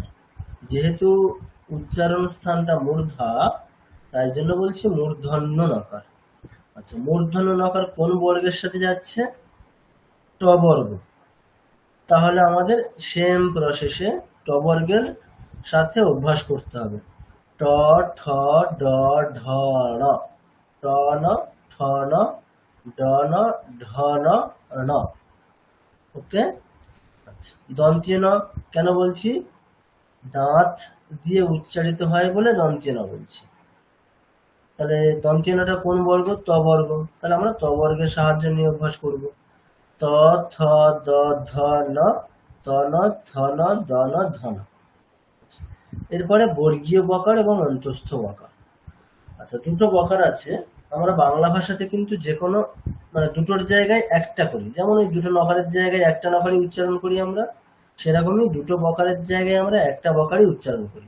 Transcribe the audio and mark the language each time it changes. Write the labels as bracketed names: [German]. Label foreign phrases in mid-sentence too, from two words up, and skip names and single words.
[Bangla] যেহেতু উচ্চারণ স্থানটা মূর্ধা, তাই জন্য বলছি মূর্ধন্য নকার। আচ্ছা, মূর্ধন্য নকার কোন বর্গের সাথে যাচ্ছে, ট বর্গ। তাহলে আমাদের [English] same process [Bangla] ট বর্গের সাথে অভ্যাস করতে হবে। ট, ঠ, ড, ঢ, ণ, ট ন, ঠ ন, ড ন, ঢ ন, ণ। ওকে। আচ্ছা, দন্তীয় ন কেন বলছি, দাঁত দিয়ে উচ্চারিত হয় বলে দন্তীয় ন বলছি। তাহলে দন্তীয় নটা কোন বর্গ, ত বর্গ। তাহলে আমরা ত বর্গের সাহায্য নিয়ে অভ্যাস করব। ত, থ, দ, ধ, ন, ত ন, থ ন, দ ন, ধ ন। এরপরে বর্গীয় বকার এবং অন্তস্থ বকার। আচ্ছা, দুটো বকার আছে। আমরা বাংলা ভাষাতে কিন্তু যে কোনো মানে দুটোর জায়গায় একটা করি, যেমন এই দুটো নকারের জায়গায় একটা নকারই উচ্চারণ করি আমরা, সেরকমই দুটো বকারের জায়গায় আমরা একটা বকারই উচ্চারণ করি।